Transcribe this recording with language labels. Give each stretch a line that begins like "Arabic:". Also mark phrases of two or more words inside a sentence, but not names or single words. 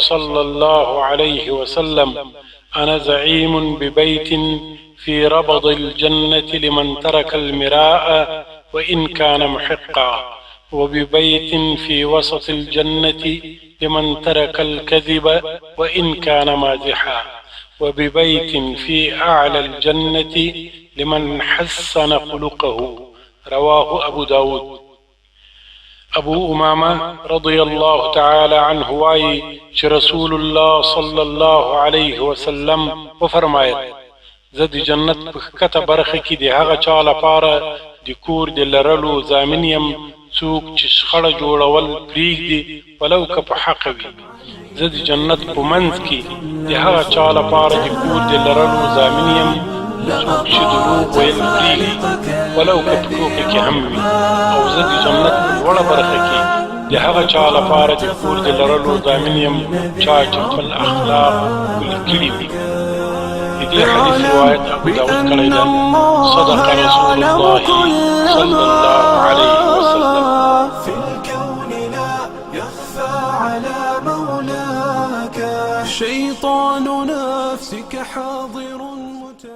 Arabic: صلى الله عليه وسلم: أنا زعيم ببيت في ربض الجنة لمن ترك المراء وإن كان محقا، وببيت في وسط الجنة لمن ترك الكذب وإن كان مازحا، وببيت في أعلى الجنة لمن حسن خلقه. رواه أبو داود. أبو أمامة رضي الله تعالى عنه
Pashto: وايي چې
Arabic: رسول الله صلى الله عليه وسلم
Pashto: وفرمایل: زه د جنت په ښکته برخه کې د هغه چا لپاره د کور د لرلو ضامن یم څوک چې شخړه جوړول پرېږدي ولو که په حقه وي. زه د جنت په منځ کې د هغه چا لپاره د کور د لرلو ضامن یم څوک چې دروغ ویل پرېږدي ولو که په ټوکه کې هم وي. او زه د جنت په لوړه برخه کې د هغه چا لپاره د کور د لرلو ضامن یم چا چې خپل اخلاق ښکلي کړي وي. د دې حدیث روایت ابو داود کړی ده.
Arabic: صدق رسول الله صلى الله عليه وسلم. في الكون لا يخفى على مولاك، شيطان نفسك حاضر